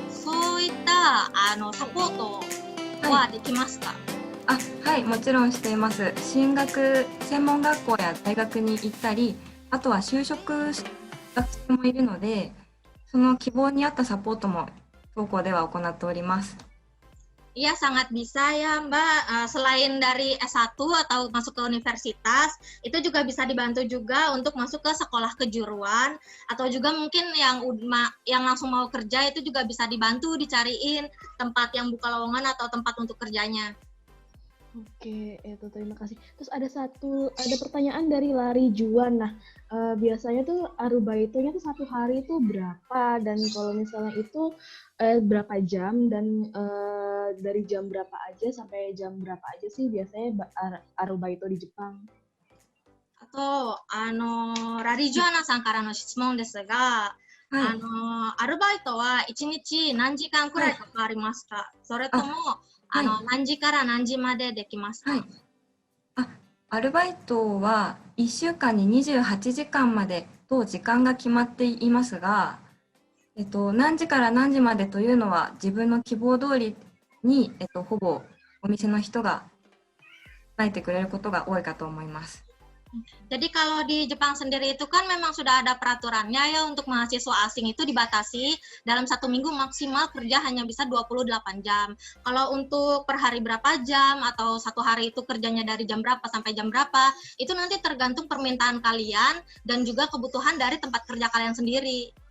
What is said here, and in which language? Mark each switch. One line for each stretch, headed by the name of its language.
Japanese: そういったサポートはできますか？あ、はい、もちろんしています。進学、専門学校や大学に行ったり、あとは就職した学生もいるので、その希望に合ったサポートも当校では行っております。
Indonesian: Iya, sangat bisa ya Mbak. Selain dari S1 atau masuk ke universitas, itu juga bisa dibantu juga untuk masuk ke sekolah kejuruan, atau juga mungkin yang langsung mau kerja itu juga bisa dibantu dicariin tempat yang buka lowongan atau tempat untuk kerjanya. Oke, terima kasih. Terus ada pertanyaan dari Lari Juan. Nah, biasanya tuh arubaitonya tuh satu hari itu berapa? Dan kalau misalnya itu berapa jam? Dan dari jam berapa aja sampai jam berapa aja sih biasanya arubaito di Jepang?
Japanese: あと、ラリジュアナさんからの質問ですが、アルバイトは1日何時間くらいかかりますか？それとも、何時から何時までできますか？アルバイトは1週間に28時間までと時間が決まっていますが、何時から何時までというのは自分の希望通りに、ほぼお店の人が伝えてくれることが多いかと思います。
Indonesian: Jadi kalau di Jepang sendiri itu kan memang sudah ada peraturannya ya, untuk mahasiswa asing itu dibatasi dalam 1 minggu maksimal kerja hanya bisa 28 jam. Kalau untuk per hari berapa jam atau 1 hari itu kerjanya dari jam berapa sampai jam berapa, itu nanti tergantung permintaan kalian dan juga kebutuhan dari tempat kerja kalian sendiri.